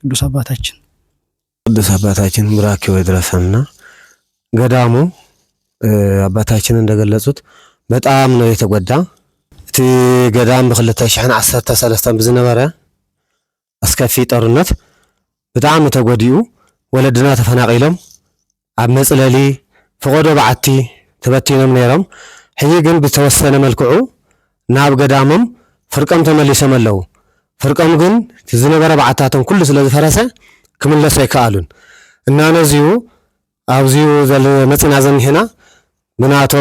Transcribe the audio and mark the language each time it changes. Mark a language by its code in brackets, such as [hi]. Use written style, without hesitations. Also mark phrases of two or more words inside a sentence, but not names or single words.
[am] ቅዱስ አባታችን ብራኪው ይድረሰና ገዳሙ አባታችን እንደገለጹት በጣም ነው የተጎዳ። [ti] እቲ ገዳም በ2013 ብዝነበረ አስከፊ ጦርነት በጣም ተጎዲኡ ወለድና ተፈናቂሎም ኣብ መጽለሊ ፍቆዶ በዓቲ ተበቲኖም ነይሮም። ሕጂ ግን ብተወሰነ መልክዑ ናብ ገዳሞም ፍርቀም ተመሊሶም ኣለው። ፍርቀም ግን ዝነበረ በዓታቶም ኩሉ ስለ ዝፈረሰ ክምለሱ አይከኣሉን እና ነዚሁ ኣብዚሁ መጽና ዘኒህና ብናቶም